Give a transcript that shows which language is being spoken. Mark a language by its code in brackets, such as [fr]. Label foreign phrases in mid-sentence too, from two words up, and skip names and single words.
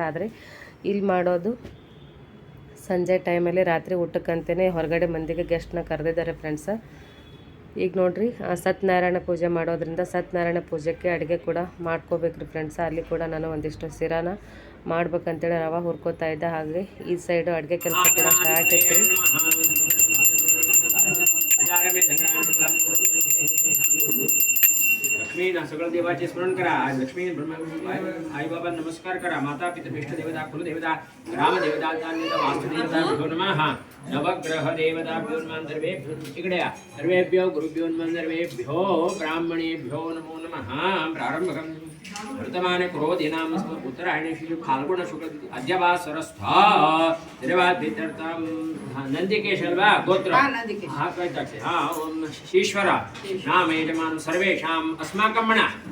[kn] ಆದರೆ ಇಲ್ಲಿ ಮಾಡೋದು ಸಂಜೆ ಟೈಮಲ್ಲಿ ರಾತ್ರಿ ಊಟಕ್ಕಂತಲೇ ಹೊರಗಡೆ ಮಂದಿಗೆ ಗೆಸ್ಟ್ನ ಕರೆದಿದ್ದಾರೆ ಫ್ರೆಂಡ್ಸ. ಈಗ ನೋಡಿರಿ, ಸತ್ಯನಾರಾಯಣ ಪೂಜೆ ಮಾಡೋದ್ರಿಂದ ಸತ್ಯನಾರಾಯಣ ಪೂಜೆಗೆ ಅಡುಗೆ ಕೂಡ ಮಾಡ್ಕೋಬೇಕ್ರಿ ಫ್ರೆಂಡ್ಸ. ಅಲ್ಲಿ ಕೂಡ ನಾನು ಒಂದಿಷ್ಟು ಸಿರಾನ ಮಾಡ್ಬೇಕಂತೇಳಿ ರವೆ ಹುರ್ಕೋತಾ ಇದ್ದೆ. ಹಾಗೆ ಈ ಸೈಡು ಅಡುಗೆ ಕೆಲಸ ಕೂಡ ಸ್ಟಾರ್ಟ್ ಇತ್ತು. [mr] लक्ष्मी सगळ देवाचे स्मरण करा. आज लक्ष्मी आई बाबा नमस्कार करा. [sa] माता पिता इष्ट देवता कुलदेवता ग्राम देवता वास्तु देवता नमः. नवग्रह देवता इकडे सर्वेभ्यो गुरुभ्यो सर्वेभ्यो ब्राह्मणेभ्यो नमो नमः. प्रारंभकं वर्तमान क्रोधिनाम उत्तरायणे श्री फाल्गुन शुक्ल अद्यवासरस्था देवाद्भितर्तं नंदिकेशर्वा गोत्र ईश्वर नाम यजमान सर्वेषाम् अस्माकं मण